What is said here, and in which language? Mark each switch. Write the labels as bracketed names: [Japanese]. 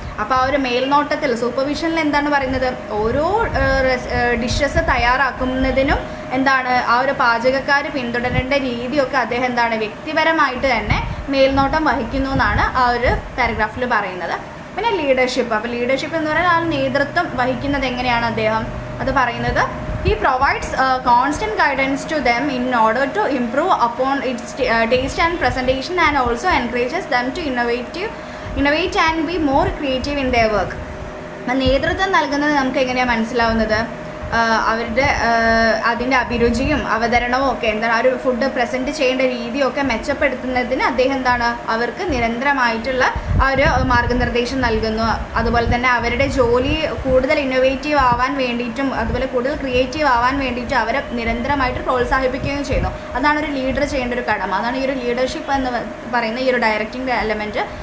[Malayalam] അപ്പോൾ ആ ഒരു മേൽനോട്ടത്തിൽ സൂപ്പർവിഷനിൽ എന്താണ് പറയുന്നത്? ഓരോ ഡിഷസ് തയ്യാറാക്കുന്നതിനും എന്താണ് ആ ഒരു പാചകക്കാർ പിന്തുടരേണ്ട രീതിയൊക്കെ അദ്ദേഹം എന്താണ് വ്യക്തിപരമായിട്ട് തന്നെ മേൽനോട്ടം വഹിക്കുന്നു എന്നാണ് ആ ഒരു പാരഗ്രാഫിൽ പറയുന്നത്. പിന്നെ ലീഡർഷിപ്പ്. അപ്പോൾ ലീഡർഷിപ്പ് എന്ന് പറഞ്ഞാൽ ആ നേതൃത്വം വഹിക്കുന്നത് എങ്ങനെയാണ് അദ്ദേഹം? അത് പറയുന്നത് [English] he provides constant guidance to them in order to improve upon its taste and presentation, and also encourages them to innovate and be more creative in their work. [Malayalam] നേതൃത്വം നൽകുന്നത് നമുക്ക് എങ്ങനെയാണ് മനസ്സിലാവുന്നത്? അവരുടെ അതിൻ്റെ അഭിരുചിയും അവതരണവും ഒക്കെ എന്താണ് ആ ഒരു ഫുഡ് പ്രസൻറ്റ് ചെയ്യേണ്ട രീതിയൊക്കെ മെച്ചപ്പെടുത്തുന്നതിന് അദ്ദേഹം എന്താണ് അവർക്ക് നിരന്തരമായിട്ടുള്ള ആ ഒരു മാർഗനിർദ്ദേശം നൽകുന്നു. അതുപോലെ തന്നെ അവരുടെ ജോലി കൂടുതൽ ഇന്നോവേറ്റീവ് ആവാൻ വേണ്ടിയിട്ടും അതുപോലെ കൂടുതൽ ക്രിയേറ്റീവ് ആവാൻ വേണ്ടിയിട്ടും അവരെ നിരന്തരമായിട്ട് പ്രോത്സാഹിപ്പിക്കുകയും ചെയ്യുന്നു. അതാണ് ഒരു ലീഡർ ചെയ്യേണ്ട ഒരു കടമ. അതാണ് ഈ ഒരു ലീഡർഷിപ്പ് എന്ന് പറയുന്ന ഈ ഒരു ഡയറക്റ്റിംഗ് എലമെൻറ്റ്